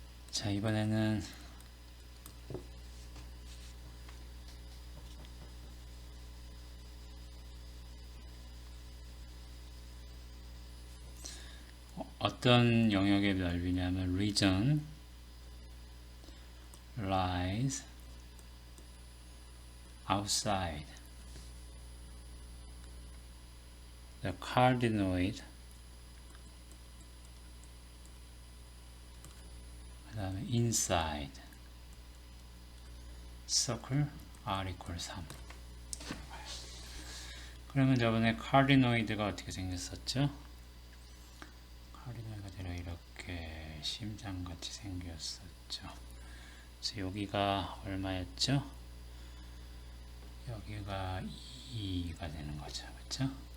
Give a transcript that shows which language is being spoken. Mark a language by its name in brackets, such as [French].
[Korean] 자, 이번에는 어떤 영역의 넓이냐면 [English] region lies outside the cardioid. [Korean] 그 다음에 [English] inside circle r equals 3. [Korean] 그러면 저번에 카르디노이드가 어떻게 생겼었죠? 카르디노이드가 대략 이렇게 심장같이 생겼었죠. 그래서 여기가 얼마였죠? 여기가 2가 되는 거죠. 그렇죠?